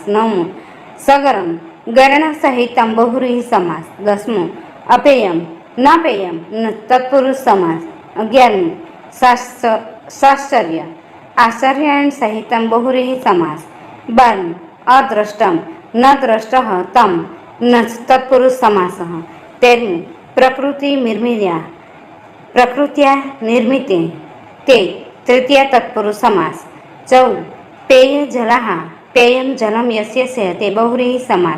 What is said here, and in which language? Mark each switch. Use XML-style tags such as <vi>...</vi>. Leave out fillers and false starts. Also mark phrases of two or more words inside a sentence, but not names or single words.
<sa>નવમું સગરમ, ગરણ સહિતમ બહુરીહી સમાસ. 10મું અપેયમ ન પેયમ ન તત્પુરુષ સમાસ. 11મું સાશ્ચર્ય, આશ્ચર્યણ સહિતમ બહુરીહી સમાસ. 12મું અદ્રષ્ટમ, न द्रष्टः तं न तत्पुरुष समासः। 13 प्रकृति निर्मित्या प्रकृत्या निर्मिते ते तृतीय तत्पुरुष समास। 14 पेय जलः पेयं जलं यस्य ते बहुव्रीहि समास।</sa>